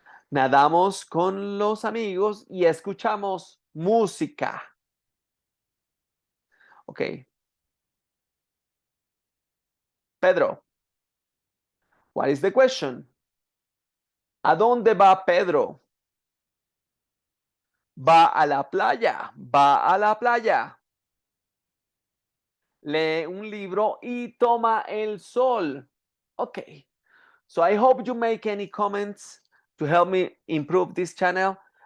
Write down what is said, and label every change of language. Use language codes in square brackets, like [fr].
[es] Nadamos con los amigos y escuchamos música. [en] Okay. Pedro, what is the question? [es] ¿A dónde va Pedro? Va a la playa, va a la playa. Lee un libro y toma el sol. [en] Okay. So I hope you make any comments to help me improve this channel.